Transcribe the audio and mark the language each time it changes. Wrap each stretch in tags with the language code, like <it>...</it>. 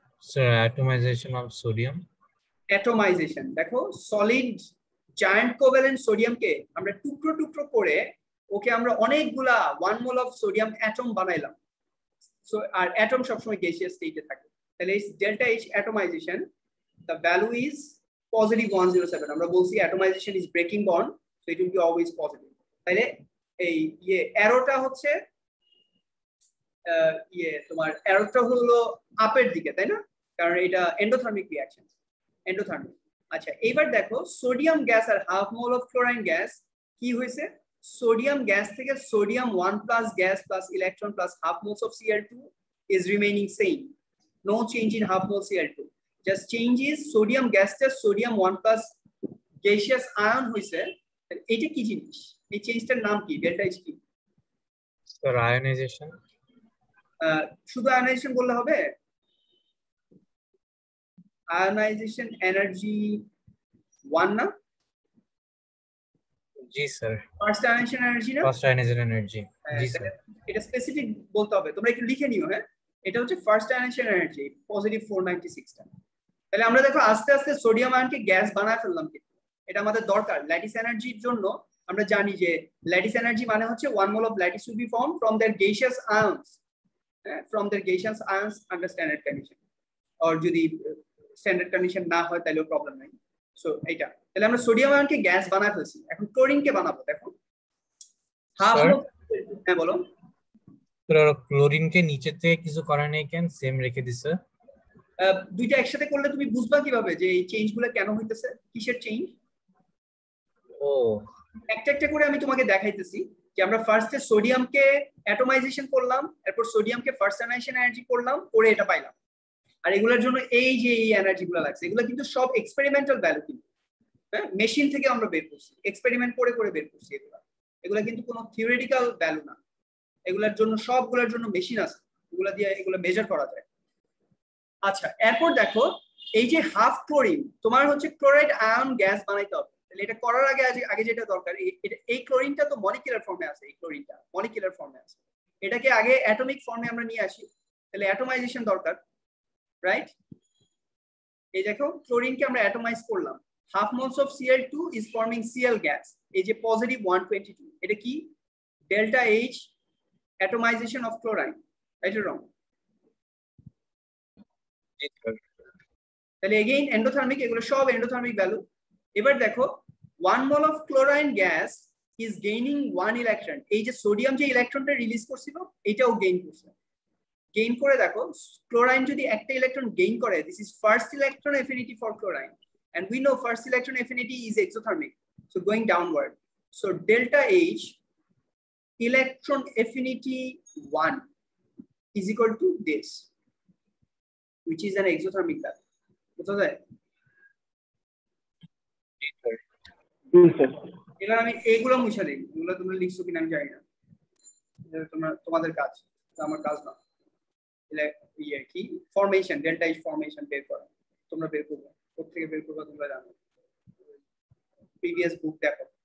<en>Sir atomization of sodium.</en> <bn>Atomization, দেখো solid giant covalent সোডিয়ামকে আমরা টুকরো টুকরো করে ওকে আমরা অনেকগুলা 1 মোল অফ সোডিয়াম অ্যাটম বানাইলাম। সো আর অ্যাটম সবসময় গ্যাসিয়াস স্টেটে থাকে। তাহলে এই delta H</bn> <en>atomization, the value is +107.</en> <bn>আমরা বলছি</bn> <en>atomization is breaking bond, so it will be always positive.</en> <bn>তাহলে এই অ্যারোটা হচ্ছে তোমার অ্যারোটা হলো আপের দিকে, তাই না? কারণ এটা এন্ডোথার্মিক রিঅ্যাকশন, এন্ডোথার্মিক। আচ্ছা এইবার দেখো sodium gas আর half mole of ক্লোরাইন gas কি হয়েছে, সোডিয়াম গ্যাস থেকে sodium 1+ gas plus electron plus half moles of Cl2</bn> <en>is remaining same, no change in half mole Cl2, just change is sodium gas</en> <bn>টা sodium 1+ gaseous ion হইছে। এটা কি জিনিস, এই চেঞ্জটার নাম কি, ডেল্টা এইচ কি? Sir ionisation. শুধু আয়নাইজেশন বললে হবে? আয়নাইজেশন এনার্জি 1 না? জি স্যার। ফার্স্ট আয়নাইজেশন এনার্জি না? First ionisation energy. জি স্যার। এটা স্পেসিফিক বলতে হবে, তোমরা একটু লিখে নিও। হ্যাঁ, এটা হচ্ছে ফার্স্ট আয়নাইজেশন এনার্জি পজিটিভ 496 টা। তাহলে আমরা দেখো আস্তে আস্তে সোডিয়াম আয়নকে গ্যাস বানায় ফেললাম, কিন্তু এটা আমাদের দরকার ল্যাটিস এনার্জির জন্য। আমরা জানি যে ল্যাটিস এনার্জি মানে হচ্ছে</bn> <en>1 mole of lattice will be formed from their gaseous ions, from their gaseous ions under standard condition, or</en> <bn>যদি স্ট্যান্ডার্ড কন্ডিশন না হয় তাহলেও প্রবলেম নাই। সো এইটা তাহলে আমরা সোডিয়াম আয়নকে গ্যাস বানায় ফেলছি, এখন ক্লোরিনকে বানাবো। দেখো হাফ, হ্যাঁ বলো। ক্লোরিনকে নিচে থেকে কিছু করা নেই কেন, সেম রেখে দিছে? দুইটা একসাথে করলে তুমি বুঝবা কিভাবে যে এই চেঞ্জগুলো কেন হইতেছে, কিসের চেঞ্জ? ও একটা একটা করে আমি তোমাকে দেখাইতেছি যে আমরা ফার্স্টে সোডিয়ামকে অ্যাটমাইজেশন করলাম, এরপর সোডিয়ামকে ফার্স্ট আয়নাইজেশন এনার্জি করলাম, করে এটা পাইলাম। আর এগুলোর জন্য এই যে এই এনার্জিগুলো লাগছে, এগুলো কিন্তু সব এক্সপেরিমেন্টাল ভ্যালু, কিন্তু হ্যাঁ মেশিন থেকে আমরা বের করছি, এক্সপেরিমেন্ট করে করে বের করছি। এগুলা কিন্তু কোনো থিওরিটিক্যাল ভ্যালু না, এগুলোর জন্য সবগুলোর জন্য মেশিন আছে, এগুলো দিয়ে এগুলো মেজার করা যায়। আচ্ছা এরপর দেখো এই যে হাফ ক্লোরিন, তোমার হচ্ছে ক্লোরাইড আয়ন গ্যাস বানাইতে হবে। তাহলে এটা করার আগে আগে যেটা দরকার, এই ক্লোরিনটা তো মলিকুলার ফর্মে আছে, এই ক্লোরিনটা মলিকুলার ফর্মে আছে, এটাকে আগে অ্যাটমিক ফর্মে আমরা নিয়ে আসি। তাহলে অ্যাটমাইজেশন দরকার, রাইট? এই দেখো ক্লোরিনকে আমরা অ্যাটমাইজ করলাম,</bn> <en>half moles of Cl2 is forming Cl gas,</en> <bn>এই যে পজিটিভ 122, এটা কি delta H atomization of chlorine,</bn> <en>right or wrong?</en> <bn>তাহলে এগেইন এন্ডোথার্মিক, এগুলো সব এন্ডোথার্মিক ভ্যালু। এবার দেখো</bn> <en>1 mole of chlorine gas is gaining 1 electron,</en> <bn>এই যে সোডিয়াম যে ইলেকট্রনটা রিলিজ করছিল এটাও গেইন করছে। গেইন করে দেখো ক্লোরাইন যদি একটা ইলেকট্রন গেইন করে,</bn> <en>This is first electron affinity for chlorine, and we know first electron affinity is exothermic, so going downward, so delta H electron affinity 1 is equal to this, which is an exothermic value.</en> <bn>বুঝা যায়? এবার আমি এইগুলো মুছে দিই, এগুলো তোমরা লিখছো কিনা আমি জানি না, তোমাদের কাজ, আমার কাজ না। কি ফরমেশন, ডেল্টা H ফরমেশন বের করা, তোমরা বের করবে, কোথা থেকে বের করবে তোমরা জানো, প্রিভিয়াস বুক দেখো।</bn>